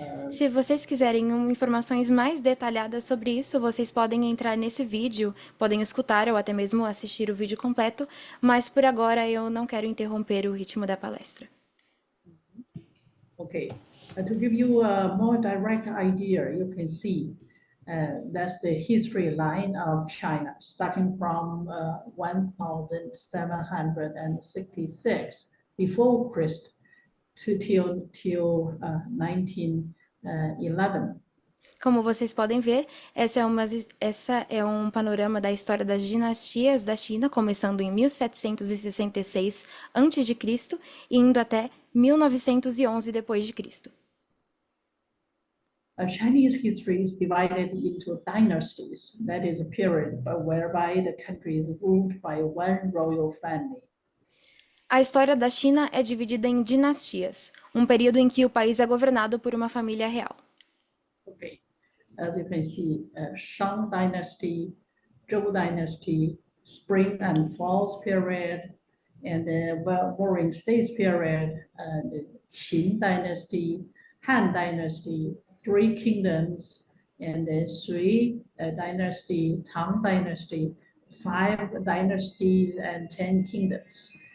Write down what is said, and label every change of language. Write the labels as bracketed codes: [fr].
[pt] Se vocês quiserem informações mais detalhadas sobre isso, vocês podem entrar nesse vídeo, podem escutar ou até mesmo assistir o vídeo completo, mas por agora eu não quero interromper o ritmo da palestra. [en] Okay, to give you a more direct idea, you can see that's the history line of China, starting from 1766 before Christ till 1911. [pt] Como vocês podem ver, essa é um panorama da história das dinastias da China, começando em 1766 a.C. e indo até 1911 d.C. [en] Chinese history is divided into dynasties. That is a period whereby the country is ruled by one royal family. [pt] A história da China é dividida em dinastias, um período em que o país é governado por uma família real. [en] Okay, as you can see, Shang Dynasty, Zhou Dynasty, Spring and Fall period, and the Warring States period, the Qin Dynasty, Han Dynasty, Three Kingdoms, and the Sui Dynasty, Tang Dynasty, 5 dynasties and 10 kingdoms.